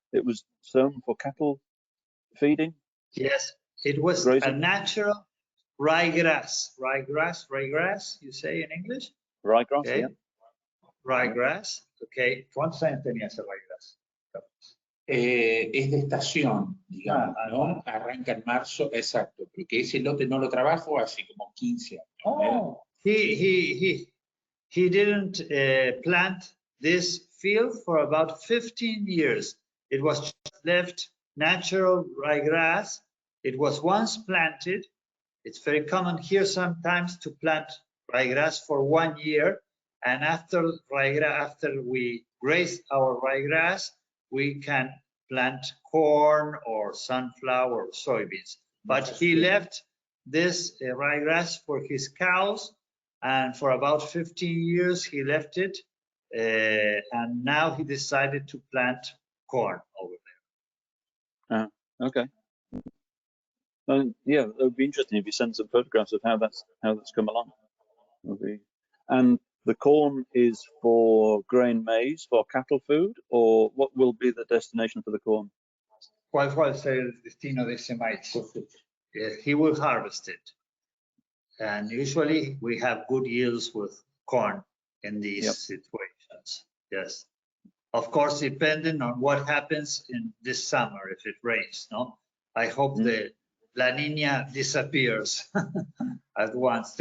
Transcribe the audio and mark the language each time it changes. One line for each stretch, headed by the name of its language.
English: It was sown for cattle feeding. Yes, it was grazing. a natural ryegrass. Ryegrass, you say in English? Ryegrass, Okay. yeah. Ryegrass, okay.
Spanish: ¿Cuántos años tenía ese ryegrass? Es de estación, digamos, ¿no? Arranca en marzo, exacto, porque ese lote no lo trabajo hace como 15 años.
English: Oh, he didn't plant this field for about 15 years. It was just left natural ryegrass. It was once planted. It's very common here sometimes to plant ryegrass for 1 year, and after we graze our ryegrass, we can plant corn or sunflower or soybeans. But he left this ryegrass for his cows, and for about 15 years he left it, and now he decided to plant corn over there. Okay. Yeah, it would be interesting if you send some photographs of how that's come along. And the corn is for grain maize for cattle food, or what will be the destination for the corn?
Spanish: ¿Cuál fue el destino de ese maíz?
English: He will harvest it. And usually we have good yields with corn in these situations. Yes. Of course, depending on what happens in this summer, if it rains, no? I hope the La Nina disappears at once.